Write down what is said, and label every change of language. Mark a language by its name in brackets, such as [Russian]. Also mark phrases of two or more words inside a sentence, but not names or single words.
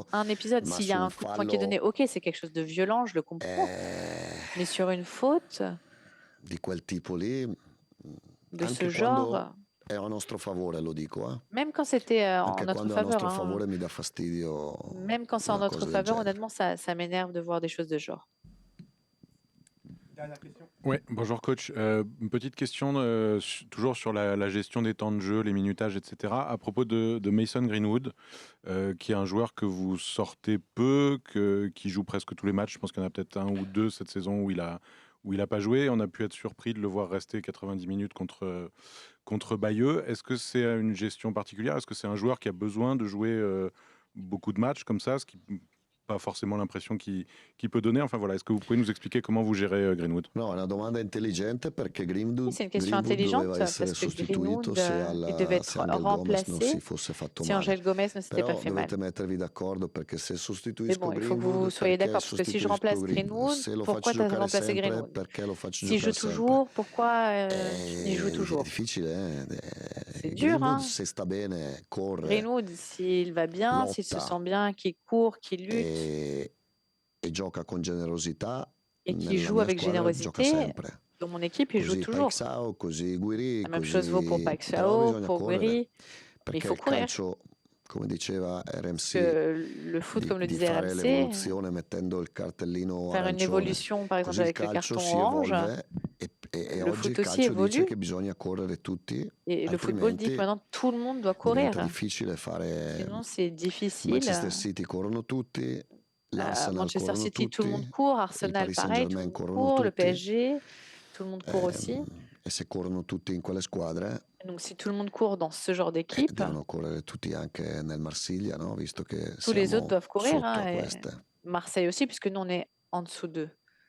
[French] un épisode. [Italian] ma [French] S'il y [Italian] su [French] a un un coup de poing qui est [Italian] fallo [French] donné, ok, c'est quelque chose de violent, je le comprends. Mais sur une faute [Italian] di quel tipo lì, [French] de ce [Italian] anche quando [French] genre, [Italian] è a nostro favore, lo dico, [French] même quand c'était en [Italian] anche [French] notre [Italian] quando è a [French] faveur, [Italian] nostro [French] hein, [Italian] favore mi dà fastidio [French] même quand c'est en [Italian] una [French] notre [Italian] cosa del [French] faveur, [Italian] genere. [French] honnêtement, ça m'énerve de voir des choses de ce genre. Dernière question. Oui, bonjour coach. Une petite question toujours sur la gestion des temps de jeu, les minutages, etc. À propos de Mason Greenwood, qui est un joueur que vous sortez peu, qui joue presque tous les matchs. Je pense qu'il y en a peut-être un ou deux cette saison où il a pas joué. On a pu être surpris de le voir rester 90 minutes contre Bayeux. Est-ce que c'est une gestion particulière? Est-ce que c'est un joueur qui a besoin de jouer beaucoup de matchs comme ça, ce qui pas forcément l'impression qu'il peut donner? Enfin voilà, est-ce que vous pouvez nous expliquer comment vous gérez Greenwood? [Italian] No, è una domanda intelligente perché Greenwood, [French] C'est une question intelligente [Italian] doveva essere [French] parce que [Italian] sostituito [French] Greenwood, il devait [Italian] se [French] être [Italian] Angel Gomez non si [French] remplacé [Italian] fosse fatto si male. [French] Angel Gomez ne s'était pas [Italian] Però [French] fait mal. [Italian] dovete mettervi d'accordo perché se [French] Mais [Italian] sostituisco [French] bon, il faut que vous [Italian] Greenwood, [French] soyez [Italian] perché [French] d'accord, parce que si je [Italian] sostituisco [French] remplace Greenwood? [Italian] Greenwood, Se lo [French] pourquoi [Italian] faccio [French] tu as [Italian] giocare [French] remplacé [Italian] sempre, [French] Greenwood? [Italian] perché lo faccio [French] S'il joue [Italian] giocare sempre? [French] toujours, pourquoi il joue [Italian] È [French] toujours? [Italian] difficile, [French] C'est dur, [Italian] Greenwood [French] hein? [Italian] se sta bene, corre [French] Greenwood, s'il va bien, s'il se [Italian] lotta [French] sent bien, qu'il court, qu'il lutte [Italian] e gioca con generosità, [French] et qu'il [Italian] nella [French] joue [Italian] mia [French] avec [Italian] squadra gioca [French] générosité, [Italian] sempre. [French] dans mon équipe, il joue [Italian] Così [French] toujours. [Italian] Paixão, così Guiri, [French] La même chose vaut pour [Italian] però [French] Paixão, [Italian] bisogna [French] pour [Italian] correre, [French] Guiri, mais il [Italian] perché [French] faut [Italian] il [French] courir. [Italian] calcio, come diceva [French] Parce [Italian] RMC, [French] que le foot, comme le [Italian] di [French] disait [Italian] fare [French] RMC, [Italian] l'evoluzione mettendo il cartellino [French] faire une [Italian] arancione. [French] évolution, par exemple [Italian] Così il [French] avec le [Italian] calcio [French] carton [Italian] si [French] orange, [Italian] evolve e [French] le [Italian] oggi [French] foot [Italian] il [French] aussi [Italian] calcio dice [French] évolue [Italian] che bisogna correre tutti, [French] et le football dit que [Italian] altrimenti [French] maintenant tout le monde doit [Italian] diventa [French] courir. [Italian] difficile fare. [French] Sinon, c'est difficile. [Italian] Manchester City corrono tutti, [French] À [Italian] l'Arsenal [French] Manchester [Italian] corrono [French] City, tout le [Italian] tutti, [French] monde court. [Italian] il [French] Arsenal, [Italian] Paris [French] pareil, tout le [Italian] Saint-Germain [French] monde [Italian] corrono [French] court. Le [Italian] tutti, [French] PSG, tout le monde court aussi. [Italian] e se corrono tutti in quelle squadre, [French] Donc, si tout le monde court dans ce genre d'équipe, [Italian] devono correre tutti anche nel Marsiglia, no? Visto che [French] tous les autres [Italian] siamo [French] doivent courir. [Italian] sotto a [French] Hein, et [Italian] queste. [French] Marseille aussi, puisque nous, on est en dessous d'eux.